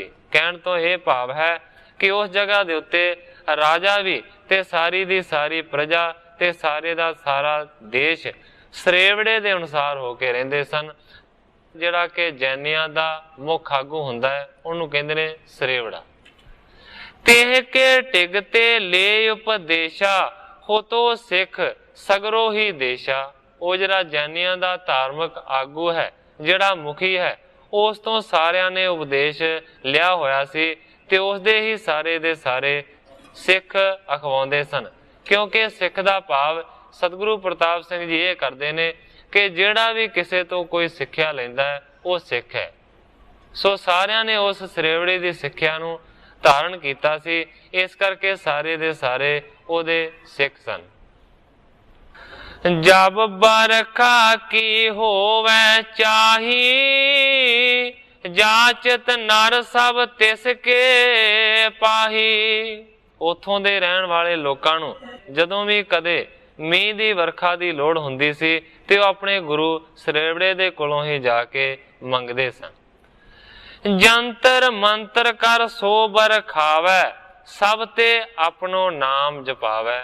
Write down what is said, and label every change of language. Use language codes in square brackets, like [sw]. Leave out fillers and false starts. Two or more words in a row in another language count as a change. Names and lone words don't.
[hi] कहण तो यह भाव है कि उस जगह [pa] ਦੇ ਉੱਤੇ ਰਾਜਾ ਭੀ ਤੇ ਸਾਰੀ ਦੀ ਸਾਰੀ ਪਰਜਾ ਤੇ ਸਾਰੇ ਦਾ ਸਾਰਾ ਦੇਸ਼ ਸਰੇਵੜੇ ਦੇ ਅਨੁਸਾਰ ਹੋਕੇ ਰਹਿੰਦੇ ਸਨ। ਜਿਹੜਾ ਕਿ ਜੈਨੀਆਂ ਦਾ ਮੁਖ ਆਗੂ ਹੁੰਦਾ ਹੈ, ਉਹਨੂੰ ਕਹਿੰਦੇ ਨੇ ਸਰੇਵੜਾ। [bra] तेह के टिगते ले उपदेशा, हो तो सिख सगरो ही देशा। [pa] ਉਹ ਜਿਹੜਾ ਜੈਨੀਆਂ ਦਾ ਧਾਰਮਿਕ ਆਗੂ ਹੈ, ਜਿਹੜਾ ਮੁਖੀ ਹੈ, ਉਸ ਤੋਂ ਸਾਰਿਆਂ ਨੇ ਉਪਦੇਸ਼ ਲਿਆ ਹੋਇਆ ਸੀ ਤੇ ਉਸ ਦੇ ਹੀ ਸਾਰੇ ਦੇ ਸਾਰੇ ਸਿੱਖ ਅਖਵਾਉਂਦੇ ਸਨ। ਕਿਉਂਕਿ ਸਿੱਖ ਦਾ ਭਾਵ ਸਤਿਗੁਰੂ ਪ੍ਰਤਾਪ ਸਿੰਘ ਜੀ ਇਹ ਕਰਦੇ ਨੇ ਕਿ ਜਿਹੜਾ ਵੀ ਕਿਸੇ ਤੋਂ ਕੋਈ ਸਿੱਖਿਆ ਲੈਂਦਾ ਹੈ ਉਹ ਸਿੱਖ ਹੈ। ਸੋ ਸਾਰਿਆਂ ਨੇ ਉਸ ਸਰੇਵੜੇ ਦੀ ਸਿੱਖਿਆ ਨੂੰ ਧਾਰਨ ਕੀਤਾ ਸੀ, ਇਸ ਕਰਕੇ ਸਾਰੇ ਦੇ ਸਾਰੇ ਉਹਦੇ ਸਿੱਖ ਸਨ। [bra] जब बरखा की होवे चाही, जाचत नर सब तिसके पाही। [pa] ਉਥੋਂ ਦੇ ਰਹਿਣ ਵਾਲੇ ਲੋਕਾਂ ਨੂੰ ਜਦੋਂ ਵੀ ਕਦੇ ਮੀਂਹ ਦੀ ਵਰਖਾ ਦੀ ਲੋੜ ਹੁੰਦੀ ਸੀ ਤੇ ਉਹ ਆਪਣੇ ਗੁਰੂ ਸਰੇਵੜੇ ਦੇ ਕੋਲੋਂ ਹੀ ਜਾ ਕੇ ਮੰਗਦੇ ਸਨ। [bra] ਜੰਤਰ ਮੰਤਰ ਕਰ ਸੋ ਬਰਖਾਵੈ, ਸਭ ਤੇ ਆਪਣੋ ਨਾਮ ਜਪਾਵੈ।